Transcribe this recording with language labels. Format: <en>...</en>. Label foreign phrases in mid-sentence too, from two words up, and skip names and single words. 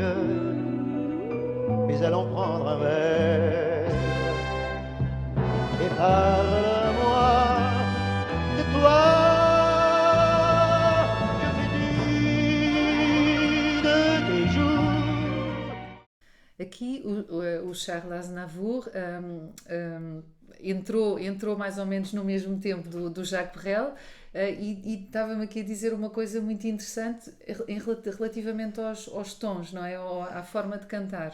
<fr>Mais allons prendre un verre et parle-moi de toi. Que fais-tu de tes jours?</fr> <pt>Aqui o Charles Aznavour entrou mais ou menos no mesmo tempo do Jacques Brel, e estava-me aqui a dizer uma coisa muito interessante relativamente aos tons, não é? Ou à forma de cantar.</pt>